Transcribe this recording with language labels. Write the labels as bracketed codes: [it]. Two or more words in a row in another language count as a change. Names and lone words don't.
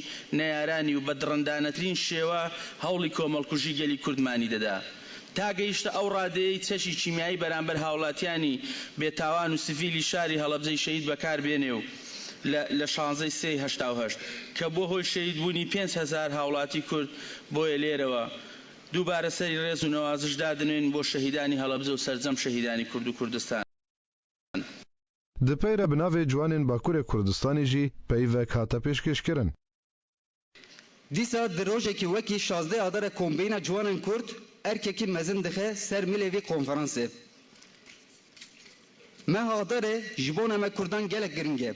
[ckb] نەیارانی و بەدڕندانەترین شێوە هەوڵی کۆمەڵکوژی گەلی کوردمانی دەدا تا گەیشتە ئەو ڕادەیەی چەشی چیمیایی بەرامبەر هاوڵاتیانی بێتاوان و سڤیلی شاری هەڵەبجەی شەهید بەکاربێنێ و لە 16/88 کە بۆ هۆی شەهیدبوونی 5,000 هاوڵاتی کورد بۆیە لێرەوە دووبارە سەری ڕێز و نەوازش دادنێن بۆ شەهیدانی هەڵەبجە و سەرجەم شەهیدانی کورد و کوردستان. [ku] دپەیرە بناوێ جوانên Bakurê Kurdistanê jî peyvek hate pêşkêşkirin. Dîsa di rojekî wekî 16 adara kombîna ciwanên Kurd erkekî mezin dixe ser milê vê konferansê. Meha adarê ji bo me Kurdan gelek giring e.